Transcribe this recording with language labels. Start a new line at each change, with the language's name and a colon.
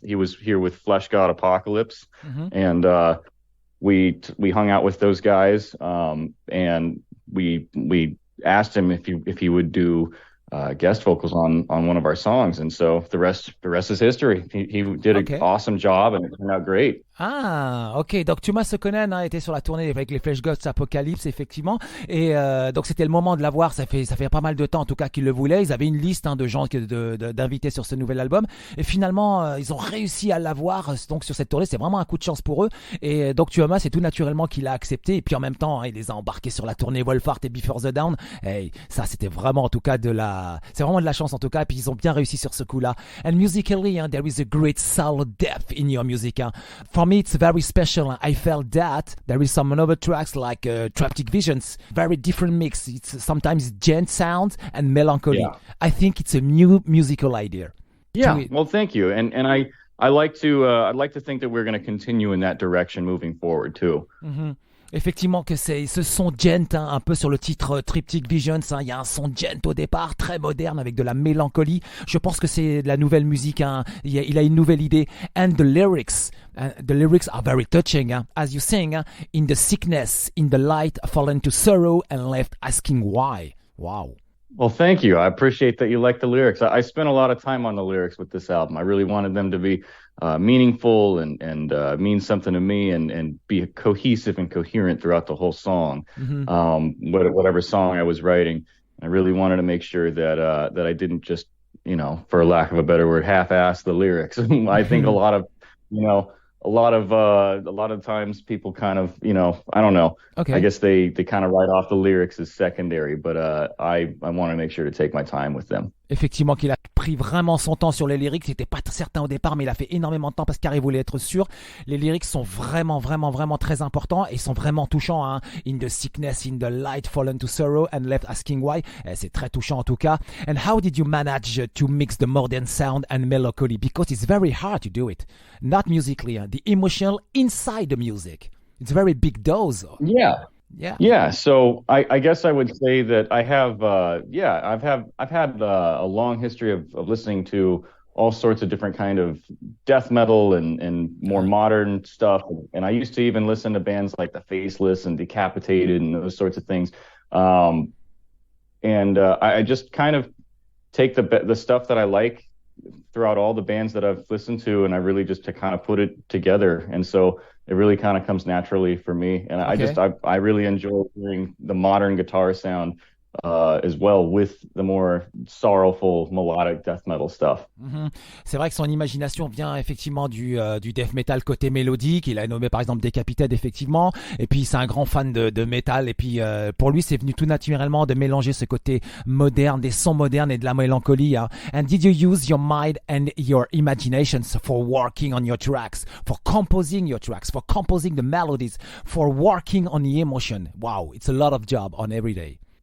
English: He was here with Flesh God Apocalypse, and we hung out with those guys, and we asked him if he would do guest vocals on one of our songs, and so the rest is history. He did an awesome job, and it turned out great. Ah, ok.
French: Donc Tuomas Saukkonen, hein, était sur la tournée avec les Flesh Gods Apocalypse, effectivement. Et donc c'était le moment de l'avoir. Ça fait pas mal de temps, en tout cas, qu'ils le voulaient. Ils avaient une liste, hein, de gens d'invités sur ce nouvel album. Et finalement, ils ont réussi à l'avoir. Donc sur cette tournée, c'est vraiment un coup de chance pour eux. Et donc Tuomas, c'est tout naturellement qu'il a accepté. Et puis en même temps, hein, il les a embarqués sur la tournée Wolfart et Before the Down. Et ça, c'était vraiment, en tout cas, c'est vraiment de la chance, en tout cas. Et puis ils ont bien réussi sur ce coup-là.
English: And musically, hein, there is a great soul depth in your music, hein. For me, it's very special. I felt that there is some other tracks like Triptych Visions, very different mix. It's sometimes gent sound and melancholy. Yeah. I think it's a new musical idea. Yeah, well, thank you. And I like to I'd like to think that we're going to continue in that direction moving forward too. Mm-hmm.
French: Effectivement que ce son gent, hein, un peu sur le titre Triptych Visions, hein, il y a un son gent au départ, très moderne avec de la mélancolie. Je pense que c'est de la nouvelle musique, hein. Il a une nouvelle idée.
English: And the lyrics are very touching, hein. As you sing, hein, in the sickness, in the light, fallen to sorrow and left asking why. Wow. Well, thank you. I appreciate that you like the lyrics. I spent a lot of time on the lyrics with this album. I really wanted them to be meaningful and mean something to me and be cohesive and coherent throughout the whole song. Mhm. Whatever song I was writing, I really wanted to make sure that I didn't just, for lack of a better word, half-ass the lyrics. I think you know, a lot of times people kind of, I don't know. I OK. guess they kind of write off the lyrics as secondary, but I want to make sure to take my time with them.
French: Effectivement, qu'il a pris vraiment son temps sur les lyrics. Il n'était pas certain au départ, mais il a fait énormément de temps parce qu'il voulait être sûr. Les lyrics sont vraiment, vraiment, vraiment très importants et sont vraiment touchants. Hein.
English: In the sickness, in the light, fallen to sorrow and left asking why.
French: C'est très touchant en tout cas.
English: And how did you manage to mix the modern sound and melancholy? Because it's very hard to do it. Not musically, the emotional inside the music. It's a very big dose. Yeah. Yeah. Yeah, so I guess I would say that I have I've had a long history of listening to all sorts of different kind of death metal and more modern stuff, and I used to even listen to bands like the Faceless and Decapitated and those sorts of things, and I just kind of take the stuff that I like throughout all the bands that I've listened to, and I really just to kind of put it together, and so it really kind of comes naturally for me. And I really enjoy hearing the modern guitar sound as well with the more sorrowful melodic death metal stuff. Mhm.
French: C'est vrai que son imagination vient effectivement du death metal côté mélodique. Il a nommé par exemple Decapitated effectivement. Et puis c'est un grand fan de metal. Et puis pour lui c'est venu tout naturellement de mélanger ce côté moderne, des sons modernes et de la mélancolie. Hein.
English: And did you use your mind and your imaginations for working on your tracks, for composing your tracks, for composing the melodies, for working on the emotion? Wow, it's a lot of job on every day.